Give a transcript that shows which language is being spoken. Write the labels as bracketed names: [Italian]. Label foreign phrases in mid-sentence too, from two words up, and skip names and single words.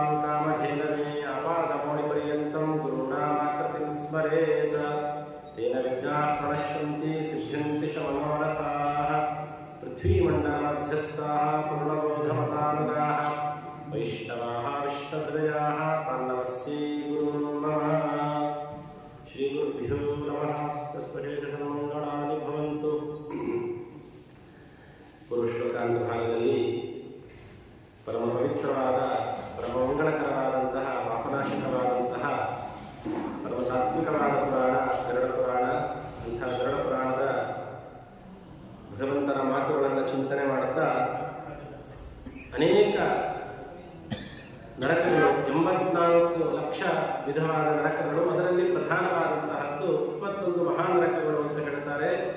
[Sanskrit] ಕಾಮಧೇನವೇ ಆಪಾದಮೌಳಿಪರ್ಯಂತಂ ಗುರುಣಾಮಾಕೃತಿಂ ಸ್ಮರೇತ್ ತೇನ ವಿಘ್ನಾಃ ಪ್ರಣಶ್ಯಂತಿ ಸಿದ್ಧ್ಯಂತಿ ಚ ಮನೋರಥಾಃ ಪೃಥ್ವೀಮಂಡಲಮಧ್ಯಸ್ಥಾಃ ಪೂರ್ಣಬೋಧಮತಾನುಗಾಃ ವೈಷ್ಣವಾಃ ವಿಷ್ಣುಹೃದಯಾಃ ತಾನ್ನಮಸ್ಯೈ ಗುರುನ್ ನಮಃ ಶ್ರೀಗುರುಭ್ಯೋ ನಮಃ ಸನ್ಮಂಗಳಾನಿ ಭವಂತು. [Kannada] ಪುರುಶ್ಲೋಕಾಂತ ಭಾಗದಲ್ಲಿ ಪರಮ ಪವಿತ್ರವಾದ ಪರಮಮಂಗಳಕರವಾದಂತಹ ಪಾಪನಾಶಕವಾದಂತಹ ಪರಮ ಸಾತ್ವಿಕವಾದ ಪುರಾಣ ಗರುಡ ಪುರಾಣ. ಅಂತಹ ಗರುಡ ಪುರಾಣದ ಭಗವಂತನ ಮಾತುಗಳನ್ನು ಚಿಂತನೆ ಮಾಡುತ್ತಾ ಅನೇಕ ನರಕಗಳು 84 ಲಕ್ಷ ವಿಧವಾದ ನರಕಗಳು, ಅದರಲ್ಲಿ ಪ್ರಧಾನವಾದಂತಹದ್ದು 21 ಮಹಾನರಕಗಳು ಅಂತ ಹೇಳ್ತಾರೆ.